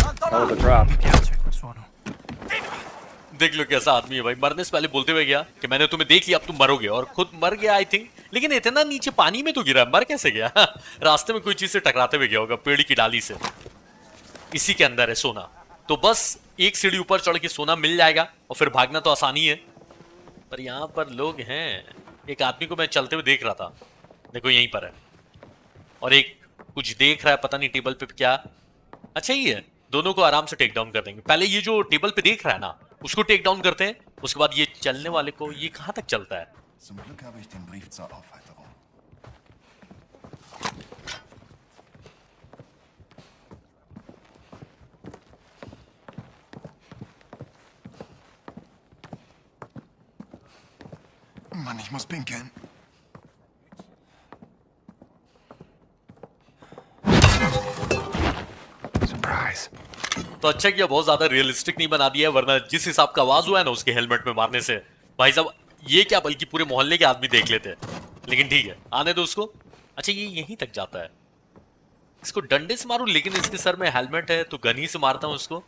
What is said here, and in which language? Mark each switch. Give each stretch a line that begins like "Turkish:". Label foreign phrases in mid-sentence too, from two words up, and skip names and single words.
English: Hell of a drop.
Hindi: देख लो कैसा आदमी है भाई, मरने से पहले बोलते हुए गया कि मैंने तुम्हें देख लिया, अब तुम मरोगे, और खुद मर गया
English: I think.
Hindi: लेकिन इतना नीचे पानी में तो गिरा, मर कैसे गया? रास्ते में कोई चीज से टकराते हुए गया होगा, पेड़ की डाली से। इसी के अंदर है सोना, तो बस एक सीढ़ी ऊपर चढ़ के सोना मिल जाएगा और फिर भागना तो आसानी है। पर यहाँ पर लोग हैं। एक आदमी को मैं चलते हुए देख रहा था, देखो यहीं पर है, और एक कुछ देख रहा है, पता नहीं टेबल पे क्या। अच्छा ही है, दोनों को आराम से
English: take down
Hindi: कर देंगे। पहले ये जो टेबल पे देख रहा है ना, उसको
English: take down
Hindi: करते हैं, उसके बाद ये चलने वाले को। ये कहां तक चलता है?
German: Mann, ich muss pinkeln.
English: Surprise.
Hindi: तो अच्छा किया बहुत ज्यादा रियलिस्टिक नहीं बना दिया है, वरना जिस हिसाब का आवाज हुआ है ना उसके हेलमेट में मारने से, भाई साहब ये क्या बल्कि पूरे मोहल्ले के आदमी देख लेते हैं। लेकिन ठीक है, आने दो उसको। अच्छा ये यहीं तक जाता है, इसको डंडे से मारूं, लेकिन इसके सर में हेलमेट है तो गन ही से मारता हूं इसको।